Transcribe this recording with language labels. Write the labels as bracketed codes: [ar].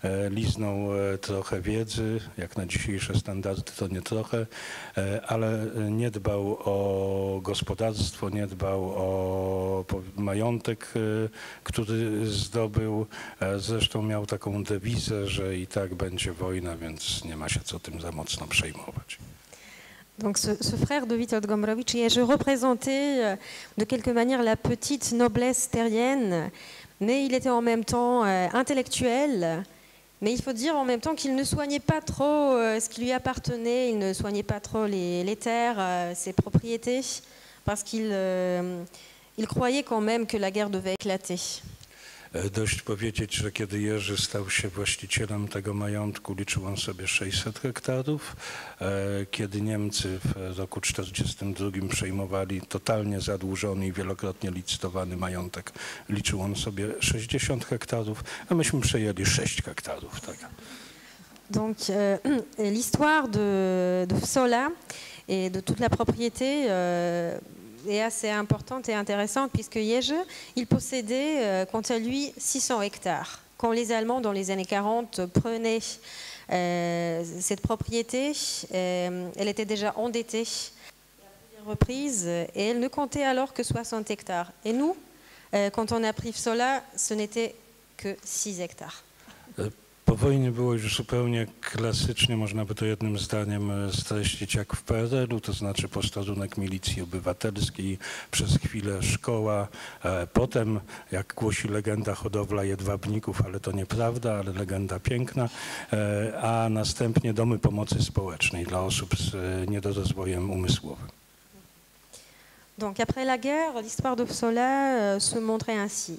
[pl] Liznął trochę wiedzy, jak na dzisiejsze standardy to nie trochę, ale nie dbał o gospodarstwo, nie dbał o majątek, który zdobył. Zresztą miał taką dewizę, że i tak będzie wojna, więc nie ma się co tym za mocno przejmować. [fr] Donc ce frère de Witold Gombrowicz, je représentais de quelque manière la petite noblesse terrienne, mais il était en même temps intellectuel, mais il faut dire en même temps qu'il ne soignait pas trop ce qui lui appartenait, il ne soignait pas trop les terres, ses propriétés, parce qu'il croyait quand même que la guerre devait éclater. [pl] Dość powiedzieć, że kiedy Jerzy stał się właścicielem tego majątku, liczył on sobie 600 hektarów. Kiedy Niemcy w roku 1942 przejmowali totalnie zadłużony i wielokrotnie licytowany majątek, liczył on sobie 60 hektarów, a myśmy przejęli 6 hektarów. Tak. [fr] Donc l'histoire de Fsola et de toute la propriété est assez importante et intéressante puisque Jerzy, il possédait quant à lui 600 hectares. Quand les Allemands dans les années 40 prenaient cette propriété, elle était déjà endettée à plusieurs reprises et elle ne comptait alors que 60 hectares. Et nous, quand on a pris Fsola, ce n'était que 6 hectares. [pl] Po wojnie było już zupełnie klasycznie, można by to jednym zdaniem streścić jak w PRL-u, to znaczy posterunek milicji obywatelskiej, przez chwilę szkoła, potem, jak głosi legenda, hodowla jedwabników, ale to nieprawda, ale legenda piękna, a następnie domy pomocy społecznej dla osób z niedorozwojem umysłowym. [fr] Donc après la guerre, l'histoire de Fsola se montrait ainsi.